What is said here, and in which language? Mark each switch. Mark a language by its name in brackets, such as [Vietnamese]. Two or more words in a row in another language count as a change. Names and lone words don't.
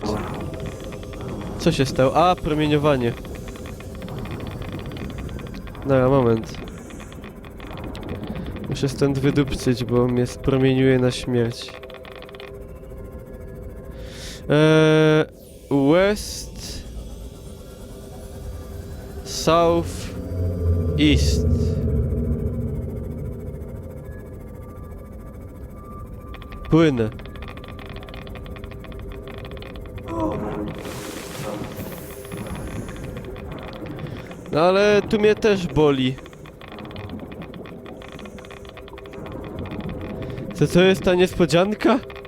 [Polish] Co się stało? A, promieniowanie. Dobra, moment. Muszę stąd wydupcyć, bo mnie spromieniuje na śmierć. West... [English] South... East. [Polish] Płynę. No ale tu mnie też boli. Co jest ta niespodzianka?